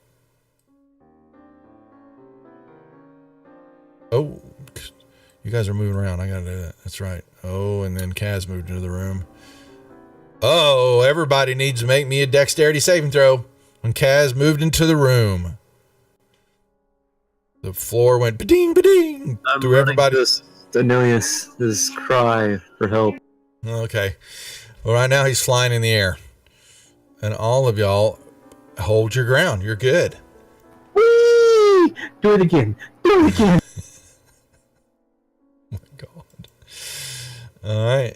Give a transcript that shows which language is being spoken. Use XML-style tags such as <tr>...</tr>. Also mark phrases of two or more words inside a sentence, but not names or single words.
<en>Oh, you guys are moving around. I gotta do that. That's right. Oh, and then Kaz moved into the room. Oh, everybody needs to make me a dexterity saving throw. When Kaz moved into the room, the floor went ba-ding, ba-ding through everybody. Anilius' cry for help. Okay. Well, right now he's flying in the air. And all of y'all hold your ground. You're good. Whee! Do it again. Do it again. Oh my God. All right.</en>